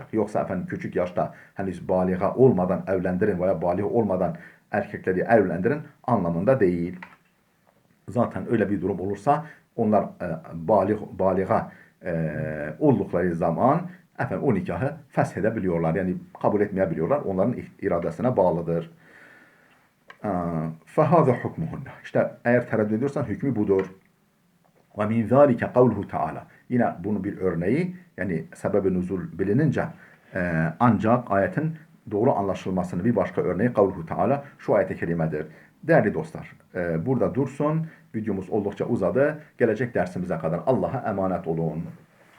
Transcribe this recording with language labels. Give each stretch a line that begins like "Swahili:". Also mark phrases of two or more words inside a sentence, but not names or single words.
Turkish: Yoksa efendim küçük yaşta henüz baliga olmadan evlendirin veya baliga olmadan erkekleri evlendirin anlamında değil. Zaten öyle bir durum olursa onlar baliga oldukları zaman efendim o nikahı feshedebiliyorlar. Yani kabul etmeyebiliyorlar. Onların iradesine bağlıdır.
Arabic: فَهَذَا حُكْمُهُنَّ
Turkish: İşte eğer tereddüt ediyorsan hükmü budur.
Arabic: وَمِنْ ذَٰلِكَ قَوْلُهُ تَعَالَى
Turkish: Yine bunun bir örneği, yani sebeb-i nuzul bilinince ancak ayetin doğru anlaşılmasının bir başka örneği
Arabic: قوله تعالى,
Turkish: şu ayet-i kerimedir. Değerli dostlar, burada dursun. Videomuz oldukça uzadı. Gelecek dersimize kadar Allah'a emanet olun.